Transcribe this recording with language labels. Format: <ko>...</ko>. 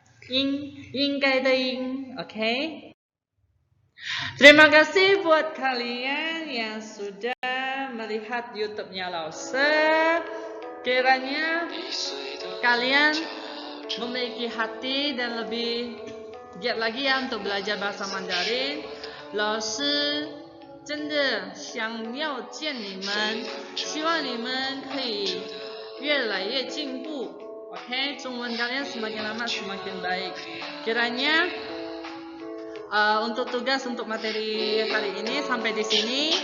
<id>Ing该的ing, oke? Terima kasih buat kalian yang sudah melihat YouTube-nya Lause. Kiranya kalian memiliki hati dan lebih giat lagi ya untuk belajar bahasa Mandarin.</id> <zh>老师真的想要见你们，希望你们可以越来越进步。</zh> <id>Oke, 中文 kalian semakin lama semakin baik. Kiranya untuk tugas untuk materi hari ini sampai di sini.</id>